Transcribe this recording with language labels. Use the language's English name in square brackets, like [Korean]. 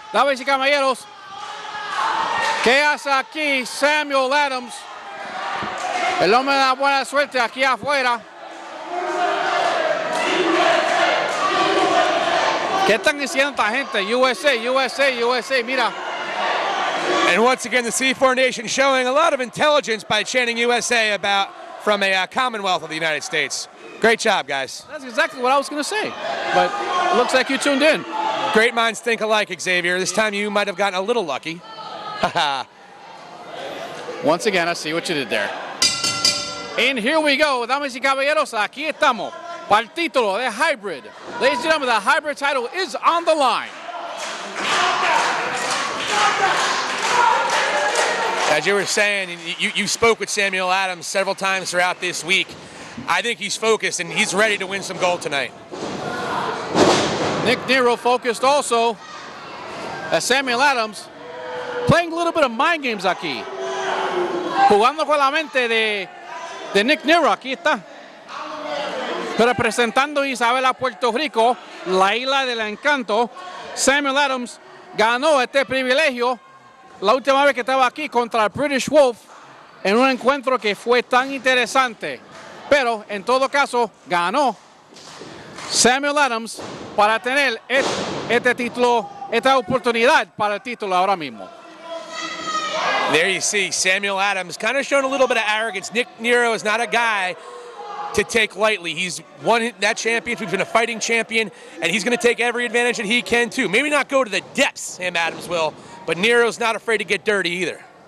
[Spanish] Damas y caballeros, ¿qué hace aquí Samuel Adams? El hombre de la buena suerte aquí afuera. ¿Qué están diciendo esta gente? USA, USA, USA, mira. [English] And once again, the C4 Nation showing a lot of intelligence by chanting USA from a Commonwealth of the United States. Great job, guys. That's exactly what I was going to say, but it looks like you tuned in. Great minds think alike, Xavier. This time you might have gotten a little lucky. Once again, I see what you did there. And here we go, [Spanish] damas y caballeros, aquí estamos, para el título de Hybrid. [English] Ladies and gentlemen, the Hybrid title is on the line. As you were saying, you spoke with Samuel Adams several times throughout this week. I think he's focused and he's ready to win some gold tonight. Nick Nero focused also, as Samuel Adams playing a little bit of mind games aquí. [Spanish] Jugando con la mente de Nick Nero, aquí está. Representando Isabela, Puerto Rico, la isla del encanto, Samuel Adams ganó este privilegio la última vez que estaba aquí contra el British Wolf en un encuentro que fue tan interesante. Pero en todo caso ganó Samuel Adams para tener este título, esta oportunidad para el título ahora mismo. [English] There you see Samuel Adams kind of showing a little bit of arrogance. Nick Nero is not a guy to take lightly. He's won that championship, he's been a fighting champion, and he's going to take every advantage that he can too. Maybe not go to the depths, Sam Adams will, but Nero's not afraid to get dirty either.